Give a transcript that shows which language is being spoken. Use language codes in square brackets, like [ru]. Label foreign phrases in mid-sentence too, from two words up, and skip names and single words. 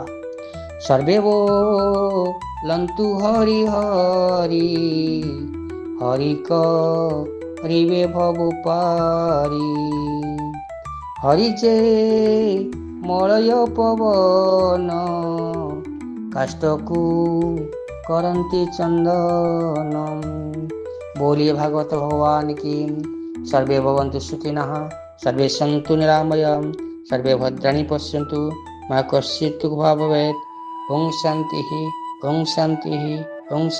[or] ସର୍ବେ ବୋଲନ୍ତୁ ହରି ହରି, ହରି କରିବେ ଭବ ପାରି। ହରି ଯେ ମଳୟ ପବନ, କାଷ୍ଟକୁ କରନ୍ତି ଚନ୍ଦନ। [hi] बोलिए भागवत भगवान की। [sa] सर्वे भवन्तु सुखिनः, सर्वे सन्तु निरामयम्, सर्वे भद्राणि पश्यन्तु मा कश्चित् दुःखभाग् भवेत्। ओम शान्तिः, ओम शान्तिः, ओम